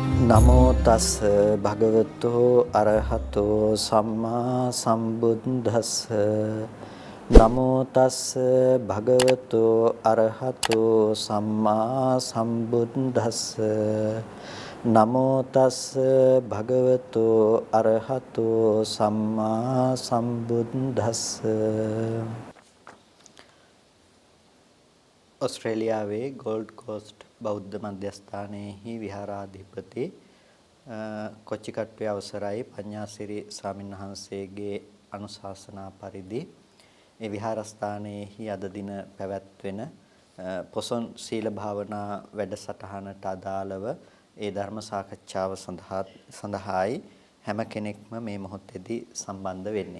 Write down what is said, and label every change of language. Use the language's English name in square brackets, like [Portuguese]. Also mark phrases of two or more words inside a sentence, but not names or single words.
[Pali] නමෝ තස් භගවතෝ අරහතෝ සම්මා සම්බුද්දස්ස නමෝ තස් භගවතෝ අරහතෝ සම්මා සම්බුද්දස්ස නමෝ තස් භගවතෝ අරහතෝ සම්මා සම්බුද්දස්ස [Sinhala] ඔස්ට්‍රේලියාවේ ගෝල්ඩ් කෝස්ට් බෞද්ධ මධ්‍යස්ථානයේහි විහාරාධිපති කොච්චිකට්ටුවේ අවසරයි පඤ්ඤාසිරි ස්වාමීන් වහන්සේගේ අනුශාසනා පරිදි ඒ විහාරස්ථානයේහි අද දින පැවැත්වෙන පොසොන් සීල භාවනා වැඩසටහනට අදාළව ඒ ධර්ම සාකච්ඡාව සඳහායි හැම කෙනෙක්ම මේ මොහොතේදී සම්බන්ධ වෙන්නේ.